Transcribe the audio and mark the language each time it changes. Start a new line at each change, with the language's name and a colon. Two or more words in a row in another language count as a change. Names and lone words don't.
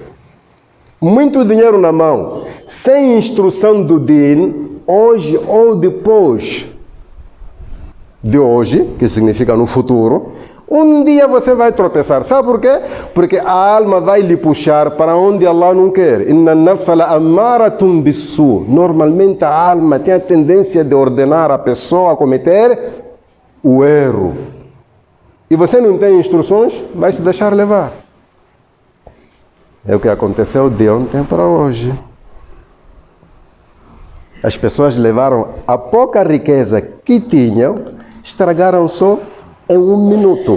Portuguese: Muito dinheiro na mão, sem instrução do din, hoje ou depois de hoje, que significa no futuro, um dia você vai tropeçar. Sabe por quê? Porque a alma vai lhe puxar para onde Allah não quer.
Arabic: إن النفس لأمارة بالسوء.
Portuguese: Normalmente a alma tem a tendência de ordenar a pessoa a cometer o erro. E você não tem instruções, vai se deixar levar. É o que aconteceu de ontem para hoje. As pessoas levaram a pouca riqueza que tinham, estragaram só em 1 minuto.